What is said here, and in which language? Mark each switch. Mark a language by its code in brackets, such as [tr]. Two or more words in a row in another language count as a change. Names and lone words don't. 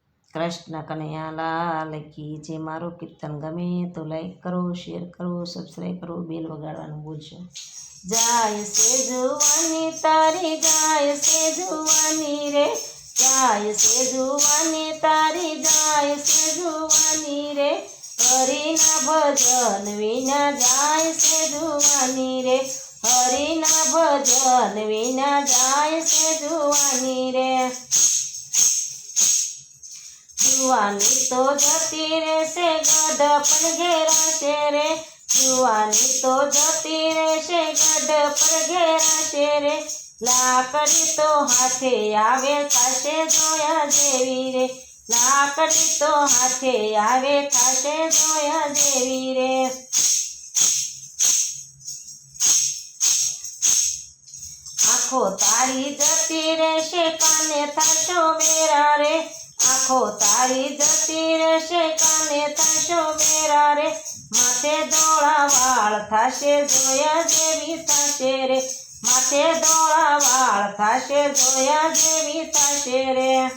[hi] कृष्ण कन्हैया लाल की जे [gu] મારો કીર્તન ગમે તો લાઇક કરો, શેર કરો, સબ્સ્ક્રાઇબ કરો, બેલ વગાડવાનું ભૂલશો। જાય સે જુવાની તારી, જાય સે જુવાની રે, જાય સે જુવાની તારી, જાય સે જુવાની રે, હરિના ભજન વિના જાય સે જુવાની રે, હરિના ભજન વિના જાય સે જુવાની રે। જુવાની તો જતી રહેશે ગઢ ઘેરાશે રે, જુવાની તો જતી રહેશે ગઢ ઘેરાશે રે, લાકડી તો હાથે આવે થાશે જોયા જેવી રે, લાકડી તો હાથે આવે થાશે જોયા જેવી રે। આંખો તારી જતી રહેશે કાને થાશો મેરા રે, આંખો તારી જતી રહેશે કાને થાશો મેરા રે, માથે ધોળા વાળ થાશે જોયા જેવી થાશે રે, માથે ધોળા વાળ થાશે જોયા જેવી થાશે રે।